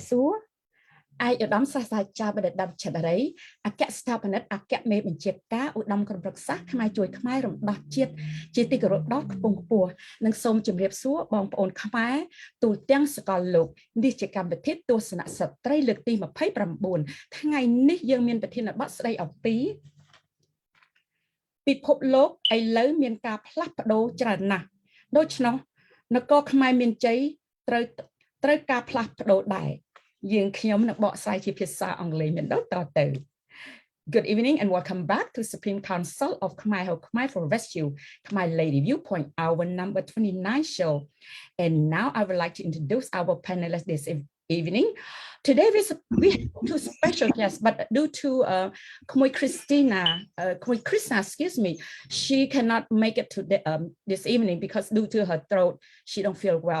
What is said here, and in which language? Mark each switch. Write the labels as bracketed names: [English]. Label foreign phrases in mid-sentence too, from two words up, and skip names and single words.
[Khmer] សួរឯកឧត្តមសាស្ត្រាចារ្យបណ្ឌិតដាវឆតរីអគ្គស្ថាបនិកអគ្គមេបញ្ជាការឧត្តមក្រុមប្រឹក្សាខ្មែរជួយខ្មែររំដោះជាតិជាទីគោរពដ៏ខ្ពង់ខ្ពស់និងសូមជម្រាបសួរបងប្អូនខ្មែរទូទាំងសកលលោកនេះជាកម្មវិធីទស្សនៈស្ត្រីលើកទី29ថ្ងៃនេះយើងមានប្រធានបទស្ដីអំពី ពិភពលោកឥឡូវមានការផ្លាស់ប្ដូរច្រើនណាស់ដូច្នោះនគរខ្មែរមានជ័យត្រូវការផ្លាស់ប្ដូរដែរយើងខ្ញុំនឹងបកស្រាយជាភាសាអង់គ្លេសមានដូចតទៅ [English] Good evening and welcome back to Supreme Council of Khmer for Rescue Khmer Lady Viewpoint our number 29 show and now I would like to introduce our panelists this evening. Today we have two special guests, but due to Khmer Krishna, excuse me, she cannot make it to this evening because due to her throat, she don't feel well.